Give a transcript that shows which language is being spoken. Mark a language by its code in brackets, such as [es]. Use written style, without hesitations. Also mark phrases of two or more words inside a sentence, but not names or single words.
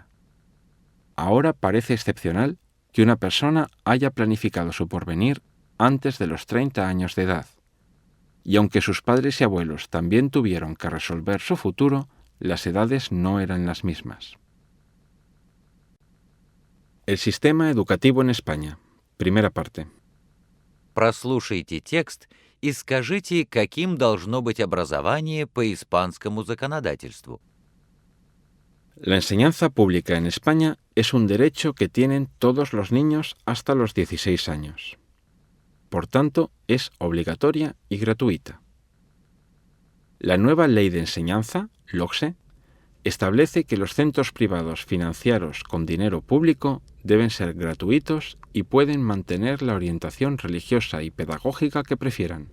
[es] Ahora parece excepcional que una persona haya planificado su porvenir antes de los 30 años de edad. Y aunque sus padres y abuelos también tuvieron que resolver su futuro, las edades no eran las mismas. El sistema educativo en España. Primera parte. [ru] Прослушайте текст и скажите, каким должно быть образование по испанскому законодательству. [es] La enseñanza pública en España es un derecho que tienen todos los niños hasta los 16 años. Por tanto, es obligatoria y gratuita. La nueva Ley de Enseñanza, LOGSE, establece que los centros privados financiados con dinero público deben ser gratuitos y pueden mantener la orientación religiosa y pedagógica que prefieran.